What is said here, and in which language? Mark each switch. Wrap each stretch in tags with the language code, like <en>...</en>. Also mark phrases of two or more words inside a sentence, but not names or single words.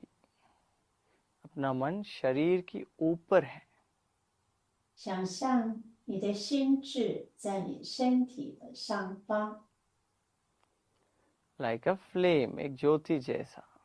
<hi>अपना मन शरीर की ऊपर है.</hi> <zh>想象你的心智在你身体的上方，</zh> <en>Like a flame,</en> <hi>एक ज्योति जैसा.</hi>